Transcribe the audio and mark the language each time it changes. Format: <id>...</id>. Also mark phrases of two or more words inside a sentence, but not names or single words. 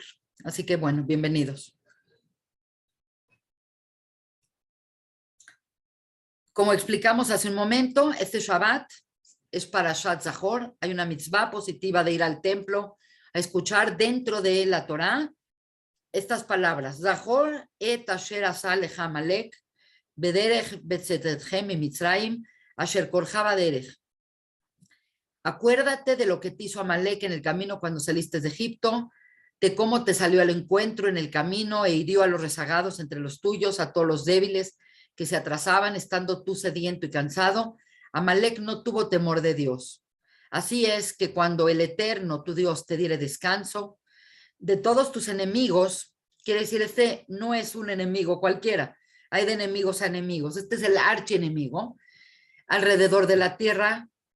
<es>Así que bueno, bienvenidos. Como explicamos hace un momento, este Shabbat es Parashat Zahor. Hay una mitzvah positiva de ir al templo a escuchar dentro de la Torá estas palabras.</es> <he>זכור את אשר עשה לך עמלק בדרך בצאתכם ממצרים אשר קרך בדרך.</he> <es>Acuérdate de lo que te hizo Amalek en el camino cuando saliste de Egipto, de cómo te salió al encuentro en el camino e hirió a los rezagados entre los tuyos, a todos los débiles que se atrasaban estando tú sediento y cansado. Amalek no tuvo temor de Dios. Así es que cuando el Eterno, tu Dios, te diere descanso de todos tus enemigos, quiere decir, este no es un enemigo cualquiera, hay de enemigos a enemigos, este es el archienemigo, alrededor de la tierra.</es>